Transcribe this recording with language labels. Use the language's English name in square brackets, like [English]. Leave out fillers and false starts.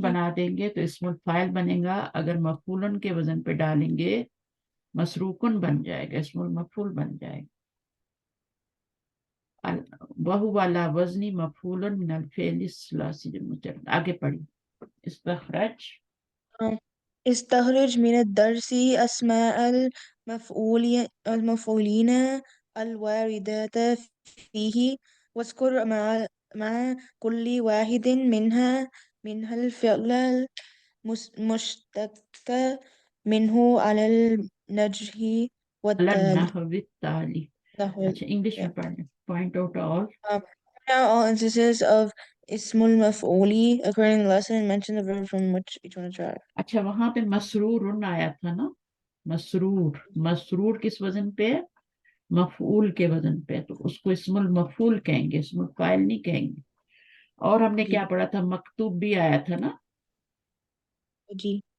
[Hindi] बना देंगे तो इसमुल फाइल बनेगा, अगर मफूलन के वजन पे डालेंगे मसरूकुन बन जाएगा, इसमुल मफूल बन जाएगा। वहु वाला वजनी मफूलन मिनल फेल सलासी मुजर्रद। आगे पढ़िए, इस्तखरज, [Arabic] استخرج من الدرس أسماء المفعولين الواردات فيه واذكر مع كل واحد منها الفعل المشتق منه على النجح والتالي. النحو التالي। نحو. [Hindi] अच्छा, इंग्लिश [English] Yeah. [Hindi] में पढ़ने, [English] Point out all. Now all instances of ismul maf'uli occurring in the lesson and mention the verb from which each one is derived. [Hindi] अच्छा, वहां पे मसरूर आया था ना, मसरूर, मसरूर किस वजन पे है, मफूल के वजन पे, तो उसको इसमुल मफूल कहेंगे, इसमुल फाइल नहीं कहेंगे। और हमने जी. क्या पढ़ा था, मकतूब भी आया था ना, जी.